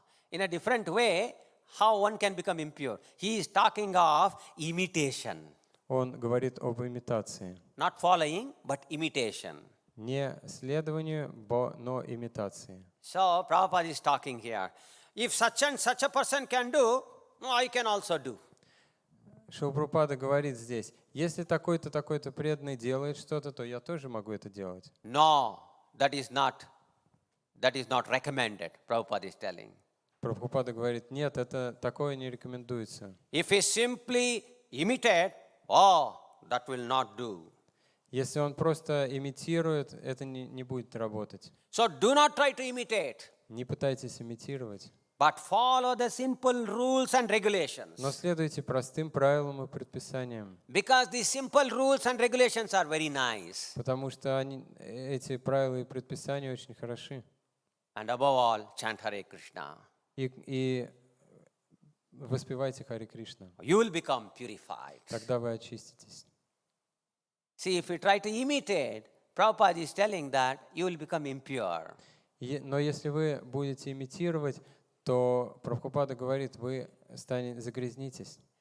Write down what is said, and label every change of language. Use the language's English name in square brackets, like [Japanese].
[English] In a different way, how one can become impure. He is talking of imitation. [Russian] Он говорит об имитации. [English] Not following, but imitation. [Russian] Не следованию, но имитации. [English] So Prabhupada is talking here. If such and such a person can do, I can also do. [Russian] Шрила Прабхупада говорит здесь, если такой-то, такой-то преданный делает что-то, то я тоже могу это делать. [English] No, that is not recommended, Prabhupada is telling. [Russian] Прабхупада говорит, нет, это такое не рекомендуется. [English] If he simply imitate, that will not do. [Russian] Если он просто имитирует, это не будет работать. [English] So do not try to imitate. [Russian] Не пытайтесь имитировать. [English] But follow the simple rules and regulations. [Russian] Но следуйте простым правилам и предписаниям. [English] Because the simple rules and regulations are very nice. [Russian] Потому что эти правила и предписания очень хороши. [English] And above all, chant Hare Krishna. [Russian] И воспевайте Хари Кришна. [English] You will become purified. [Russian] Тогда вы очиститесь. [English] See, if you try to imitate, Prabhupada is telling that you will become impure. [Russian] Но если вы будете имитировать, то Прабхупада говорит, вы загрязнитесь.